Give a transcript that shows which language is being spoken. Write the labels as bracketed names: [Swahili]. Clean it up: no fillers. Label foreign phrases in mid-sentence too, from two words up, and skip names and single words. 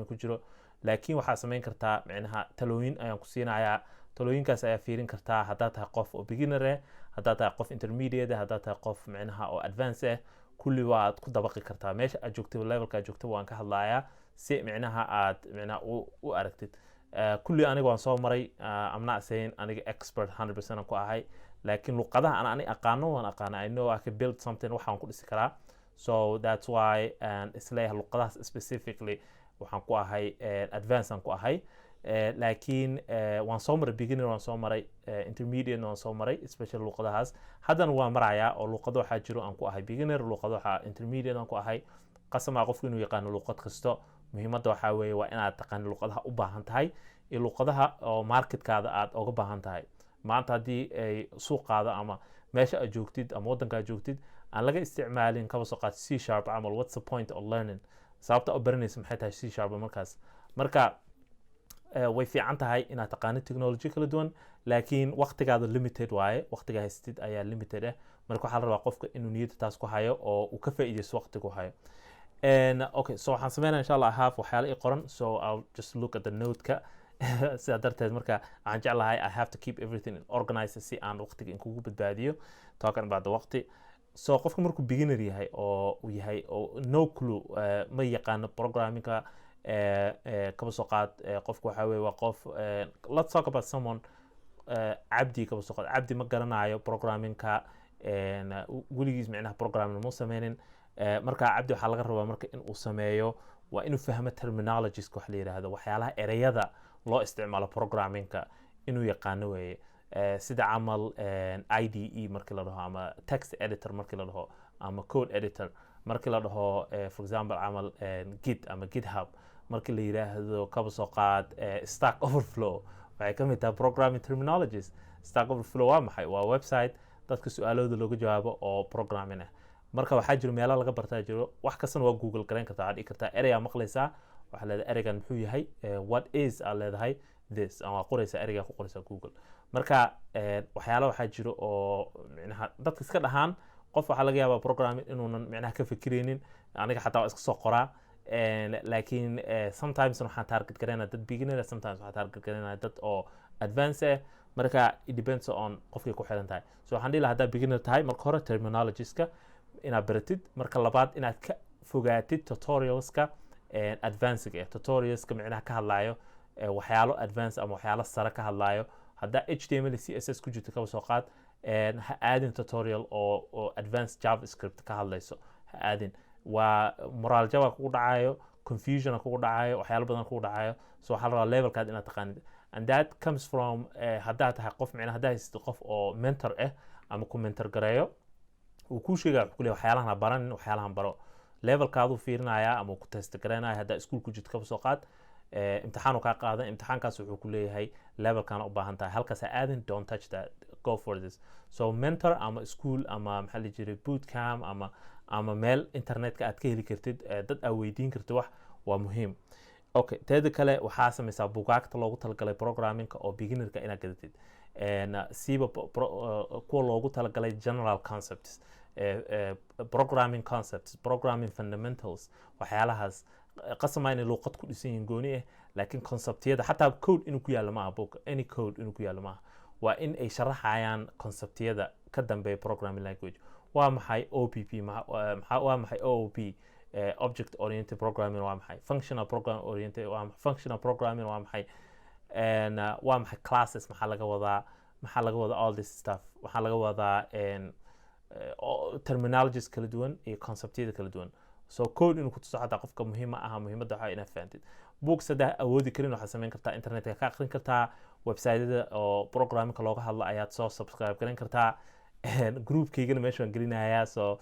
[Somali] ku jiro laakiin waxaa samayn kartaa macnaha talooyin ayaan ku siinayaa talooyinkaas ayaa fiirin kartaa haddaad tahay qof oo beginner ah haddaad tahay qof intermediate ah haddaad tahay qof macnaha oo advance ah kulli waad ku dabaqi kartaa meesha aad joogtay levelka aad joogtay waan ka hadlayaa si macnaha aad macnaha u aragtid kulli aniga waan soo maray [English] I'm not saying [Somali] aniga expert 100% ku ahay laakiin luqadaha aan ani aqaano waan aqaana [English] I know I can build something [Somali] waxaan ku dhisi karaa [English] so that's why [Somali] isleeyahay luqadahaas specifically waxaan ku ahay advance aan ku ahay laakiin waan soo maray beginner waan soo maray intermediate waan soo maray especially luqadahaas haddana waan marayaa oo luqado waxaa jiro aan ku ahay beginner luqado waxaa intermediate aan ku ahay qasama qofku inuu yaqaano luqad kasto muhiimadda waxaa weeye waa inaad taqaan luqadaha u baahan tahay iyo luqadaha oo marketkaada aad uga baahan tahay maanta haddii ay suuqaada ama meesha aad joogtid ama waddanka aad joogtid aan laga isticmaalin kaba soo qaad C# camal [English] what's the point of learning [Somali] sababta u baranaysa maxay tahay C# markaas marka way fiican tahay inaad taqaanid technology kala duwan laakiin waqtigaada limited waaye waqtiga haystid ayaa limited ah marka waxaa la rabaa qofka inuu niyadda taas ku hayo oo uu ka faa'iideysto waqtigu hayo [English] okay so [Somali] waxaan sameynaa insha Allah half waxyaalo i qoran [English] so I'll just look at the note-ka [Somali] sidaa darteed marka waxaan jeclahay [English] I have to keep everything organized [Somali] si aan waqtiga in kugu badbaadiyo [English] talking about the [Somali] waqti so qofka markuu beginner yahay oo uu yahay oo [English] no clue [Somali] ma yaqaano programmingka kaba soo qaad qofku waxa weeye waa qof [English] let's talk about someone [Somali] cabdi kaba soo qaad cabdi ma garanayo programmingka weligiis macnaha programming ma sameynin marka cabdi waxaa laga rabaa marka in uu sameeyo waa inuu fahmo terminologies wax la yiraahdo waxyaalaha ereyada loo isticmaalo programmingka inuu yaqaano weeye sida camal IDE markii la dhaho ama [English] text editor [Somali] markii la dhaho ama [English] code editor [Somali] markii la dhaho [English] for example [Somali] camal git ama github markii la yiraahdo kaba soo qaad stack overflow waxay ka mid tahay [English] programming terminologies [Somali] stack overflow waa maxay waa website dadka su'aalooda looga jawaabo oo programming ah marka waxaa jiro meelo laga bartaa jiro wax kastana waa google garan kartaa aad dhigi kartaa ereyga maqlaysaa waxa leedahay ereygan muxuu yahay [English] what is [Somali] aad leedahay this ama qoraysaa ereyga ku qoraysaa google marka waxyaalo waxaa jiro oo macnaha dadka iska dhahaan qof waxa laga yaabaa programming inuunan macnaha ka fikireynin aniga xataa waa iska soo qoraa laakiin sometimes waxaan target gareynaa dad beginner sometimes waxaan target gareynaa dad oo advance ah marka [English] it depends on [Somali] qofkay ku xiran tahay so waxaan dhihi lahaa haddaad beginner tahay marka hore terminologieska inaad baratid marka labaad inaad ka fogaatid tutorialska advancega tutorialska macnaha ka hadlayo waxyaalo advance ama waxyaalo sare ka hadlayo haddaa HTML CSS ku jirto kaba soo qaad ha aadin tutorial oo advanced JavaScript ka hadlayso ha aadin waa moral jaba kugu dhacayo confusion kugu dhacayo waxyaalo badan kugu dhacayo so waxaa la rabaa levelkaad inaad taqaanid [English] and that comes from [Somali] haddaa tahay qof macnaha haddaa haysatid qof oo mentor ah ama ku mentor gareeyo uu ku sheegaa wuxuu leeyahay waxyaalahan ha baranin waxyaalahan baro levelkaadu fiirinayaa ama ku test gareynaya haddaa iskuul ku jirto kaba soo qaad imtixaan ka qaadan imtixaankaas wuxuu ku leeyahay levelkan u baahan tahay halkaas aadin [English] don't touch that go for this [Somali] so mentor ama school ama maxaa la jiray bootcamp ama meel internetka aad ka heli kartid dad aad weydiin kartid wax waa muhiim okay teeda kale waxaa samaysaa buugaagta loogu talagalay programmingka oo beginnerka inaad gadatid siiba kuwa loogu talagalay [English] general concepts programming concepts programming fundamentals [Somali] waxyaalahaas qasama inay luqad ku dhisan yihiin gooni ah laakiin conceptiyada xataa code inuu ku yaalo maaha [English] book any code [Somali] inuu ku yaalo maaha waa in ay sharaxayaan conceptiyada ka dambeeya [English] programming language [Somali] waa maxay OPP waa maxay [English] OOP object oriented programming [Somali] waa maxay [English] functional programming oriented [Somali] waa maxay [English] functional programming [Somali] waa maxay waa maxay classes maxaa laga wadaa [English] all this stuff [Somali] waxaa laga wadaa terminologies kala duwan iyo conceptiyada kala duwan so code inuu ku tuso xataa qofka muhiim aha muhiimadda waxaa inaad fahantid books haddaa awoodi karin waxaad samayn kartaa internetka ka aqrin kartaa website-yada oo programmingka looga hadlo ayaad soo subscribe garan kartaa groupkaygana meesha waan gelinayaa so